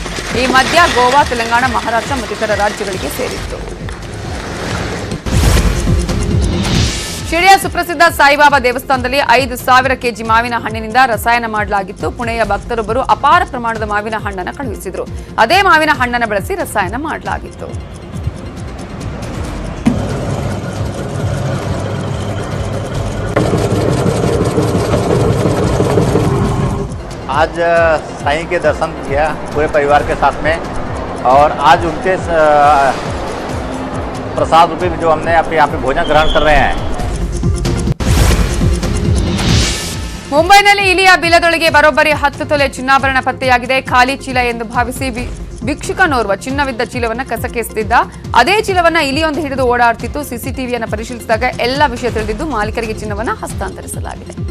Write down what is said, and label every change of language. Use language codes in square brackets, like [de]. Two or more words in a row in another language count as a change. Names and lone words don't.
[kn] ಈ ಮದ್ಯ ಗೋವಾ, ತೆಲಂಗಾಣ, ಮಹಾರಾಷ್ಟ್ರ ಮತ್ತಿತರ ರಾಜ್ಯಗಳಿಗೆ ಸೇರಿತ್ತು. ಶಿರ್ಡಿಯ ಸುಪ್ರಸಿದ್ಧ ಸಾಯಿಬಾಬಾ ದೇವಸ್ಥಾನದಲ್ಲಿ 5,000 ಕೆಜಿ ಮಾವಿನ ಹಣ್ಣಿನಿಂದ ರಸಾಯನ ಮಾಡಲಾಗಿತ್ತು. ಪುಣೆಯ ಭಕ್ತರೊಬ್ಬರು ಅಪಾರ ಪ್ರಮಾಣದ ಮಾವಿನ ಹಣ್ಣನ್ನು ಕಳುಹಿಸಿದರು. ಅದೇ ಮಾವಿನ ಹಣ್ಣನ್ನು ಬಳಸಿ ರಸಾಯನ ಮಾಡಲಾಗಿತ್ತು. [hi] आज साईं के दर्शन किया पूरे परिवार के साथ में और आज उनके प्रसाद रूपी जो हमने यहाँ पे भोजन ग्रहण कर रहे हैं. [kn] ಮುಂಬೈನಲ್ಲಿ ಇಲಿಯ ಬಿಲದೊಳಗೆ ಬರೋಬ್ಬರಿ 10 ತೊಲೆ ಚಿನ್ನಾಭರಣ ಪತ್ತೆಯಾಗಿದೆ. ಖಾಲಿ ಚೀಲ ಎಂದು ಭಾವಿಸಿ ಭಿಕ್ಷುಕನೋರ್ವ ಚಿನ್ನವಿದ್ದ ಚೀಲವನ್ನು ಕಸಕ್ಕೆಸೆದಿದ್ದ. ಅದೇ ಚೀಲವನ್ನ ಇಲಿಯೊಂದು ಹಿಡಿದು ಓಡಾಡ್ತಿತ್ತು. ಸಿಸಿಟಿವಿಯನ್ನು ಪರಿಶೀಲಿಸಿದಾಗ ಎಲ್ಲ ವಿಷಯ ತಿಳಿದಿದ್ದು ಮಾಲೀಕರಿಗೆ ಚಿನ್ನವನ್ನು ಹಸ್ತಾಂತರಿಸಲಾಗಿದೆ.